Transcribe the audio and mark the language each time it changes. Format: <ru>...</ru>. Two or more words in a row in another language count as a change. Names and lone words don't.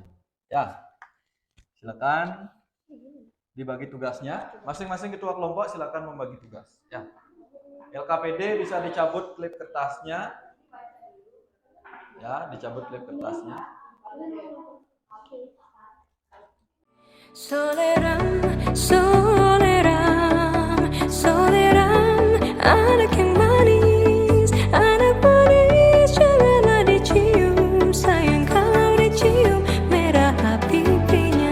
<id>Ya, silakan dibagi tugasnya. Masing-masing ketua kelompok silakan membagi tugas. Ya. LKPD bisa dicabut klip kertasnya. Ya, dicabut klip kertasnya. Soleram, soleram, soleram, anak yang manis, anak manis, janganlah dicium, sayang kalau dicium, merah pipinya.</id>